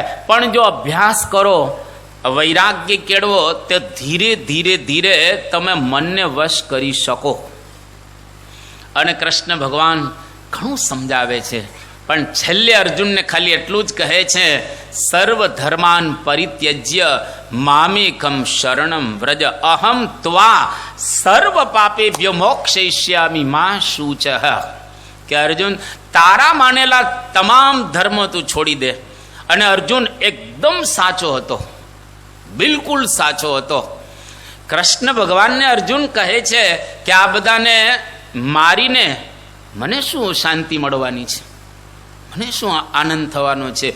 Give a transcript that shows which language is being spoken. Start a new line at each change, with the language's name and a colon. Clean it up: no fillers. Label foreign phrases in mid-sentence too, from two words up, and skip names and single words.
Gujarati: પણ જો અભ્યાસ કરો, વૈરાગ્ય કેળવો, તો ધીરે ધીરે ધીરે તમે મનને વશ કરી શકો. અને કૃષ્ણ ભગવાન ઘણું સમજાવે છે, પણ છેલ્લે અર્જુનને ખાલી એટલું જ કહે છે,
Sanskrit: सर्व धर्मान् परित्यज्य मामेकं शरणं व्रज अहं त्वा सर्व पापेभ्यो मोक्षयिष्यामि मा शुचः.
Gujarati: કે અર્જુન, તારા માનેલા તમામ ધર્મ તું છોડી દે. અને અર્જુન એકદમ સાચો હતો, બિલકુલ સાચો હતો. કૃષ્ણ ભગવાનને અર્જુન કહે છે કે આ બધાને મારીને મને શું શાંતિ મળવાની છે, મને શું આનંદ થવાનો છે.